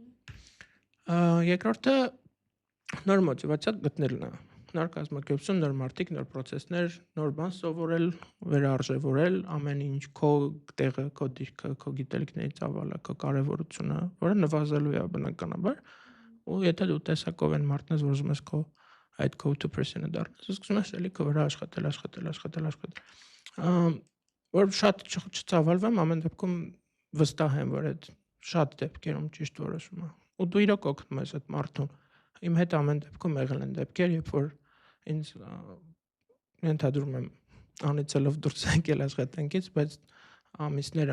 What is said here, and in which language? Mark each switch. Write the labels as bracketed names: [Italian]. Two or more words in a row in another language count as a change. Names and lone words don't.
[Armenian] Երկրորդը նոր մոտիվացիա գտնելն է։ Նոր կազմակերպություն, նոր մարդիկ, նոր process-ներ, նոր բան սովորել, վերարժևորել ամեն ինչ, քո տեղը, քո դիրքը, քո գիտելիքների ծավալը, քո կարևորությունը, որը նվազելու է բնականաբար։ Ու եթե դու տեսակով են մարդն ես, որ ուզում ես քո այդ [English] go-to person- [Armenian] ը դառնաս, սկսում ես էլի քո վրա աշխատել։ Որ շատ չծավալվեմ, ամեն դեպքում վստահ եմ, որ այդ շատ դեպքերում ճիշտ որոշում է։ Ու դու իրոք օգնում ես այդ մարդուն։ Իմ հետ ամեն դեպքում եղել են դեպքեր, երբ որ ինձ ենթադրում եմ անիծելով դուրս եկել աշխատանքից, բայց ամիսներ